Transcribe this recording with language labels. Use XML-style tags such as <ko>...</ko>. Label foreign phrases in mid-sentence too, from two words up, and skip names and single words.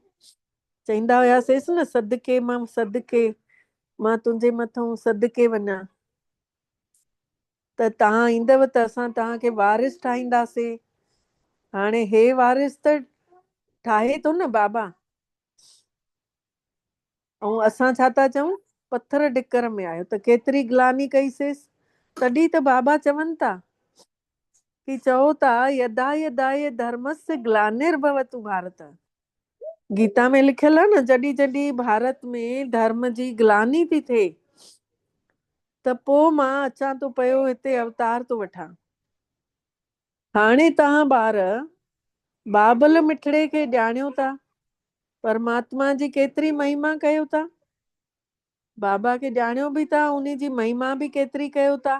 <sd>चईंदा हुयासीं न सदके मां तुंहिंजे मथां सदके वञा, त तव्हां ईंदव त असां तव्हांखे वारिस ठाहींदासीं। हाणे हे वारिस त ठाहे थो न बाबा, ऐं असां छा था चऊं पत्थर ढिकर में आहियो। त केतिरी ग्लानी कईसीं, तॾहिं त बाबा चवनि था कि चओ था</sd> <sa>यदा यदाय धर्मस्य ग्लानिर्भवतु भारत।</sa> <sd>गीता में लिखियल आहे न, जॾहिं जॾहिं भारत में धर्म जी ग्लानी थी थिए त पोइ मां अचां थो पियो हिते अवतार थो वठां। हाणे तव्हां ॿार बाबल मिठड़े खे ॼाणियो था, परमात्मा जी केतिरी महिमा कयो था, बाबा खे ॼाणियो बि था, उन जी महिमा बि केतिरी कयो था।</sd>